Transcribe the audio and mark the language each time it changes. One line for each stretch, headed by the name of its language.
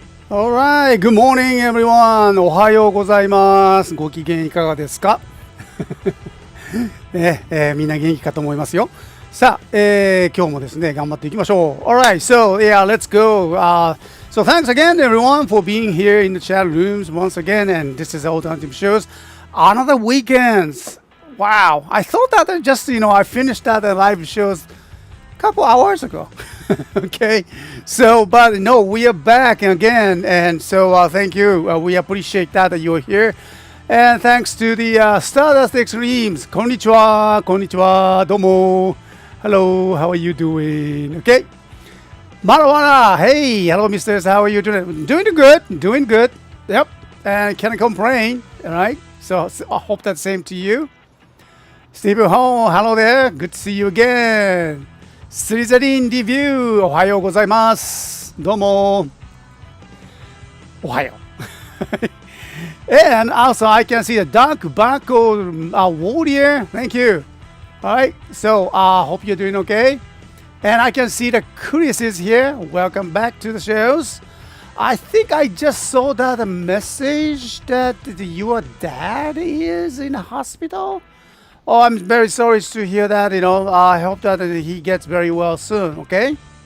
English: Alright, good morning everyone.
Japanese: おはようございます。ご機嫌いかがですかみんな元気かと思いますよ。さあ、今日もですね、頑張っていきましょう。
English: Alright, so yeah, let's go. So thanks again everyone for being here in the chat rooms once again. And this is the Alternative Shows. Another weekends. Wow, I thought that I finished that live shows couple hours ago. Okay, so but no, we are back again, and so thank you. We appreciate that you're here, and thanks to the Stardust Extremes.
Japanese: Konnichiwa, konnichiwa, domo.
English: Hello, how are you doing? Okay, Marawana. Hey, hello, misters. How are you doing? Doing good. Yep, and can't complain. All right. So I hope that's same to you. Stephen Ho, hello there. Good to see you again.
Japanese: スリザリンリビューおはようございますどうもおはよう
English: And also I can see the dark barcode warrior. Thank you. Alright, so hope you're doing okay. And I can see the Chris is here. Welcome back to the shows. I think I just saw that message that your dad is in the hospital. Oh, I'm very sorry to hear that. I hope that he gets very well soon. Okay.